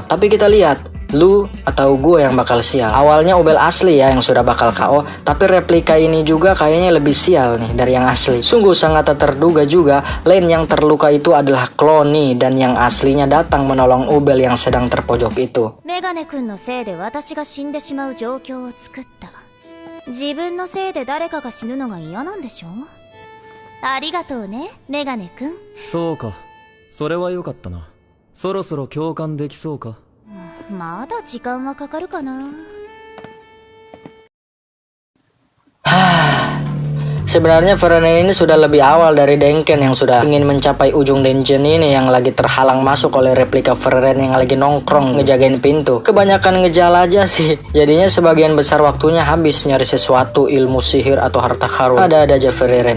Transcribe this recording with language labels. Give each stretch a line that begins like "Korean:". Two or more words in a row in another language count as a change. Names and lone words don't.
Indonesian: Tapi kita lihat, lu atau gue yang bakal sial. Awalnya Ubel asli ya yang sudah bakal KO, tapi replika ini juga kayaknya lebih sial nih dari yang asli. Sungguh sangat tak terduga juga, Len yang terluka itu adalah Clony dan yang aslinya datang menolong Ubel yang sedang terpojok itu.
Japanese: メガネ君のせいで私が死んでしまう状況を作った。自分のせいで誰かが死ぬのが嫌なんでしょ？ありがとうね、メガネ君。そうか、それは良かったな。そろそろ共感できそうか。まだ時間はかかるかな。
Indonesian: Sebenarnya Frieren ini sudah lebih awal dari Denken yang sudah ingin mencapai ujung dungeon ini, yang lagi terhalang masuk oleh replika Frieren yang lagi nongkrong ngejagain pintu. Kebanyakan ngejal aja sih. Jadinya sebagian besar waktunya habis nyari sesuatu, ilmu sihir atau harta karun. Ada aja Frieren.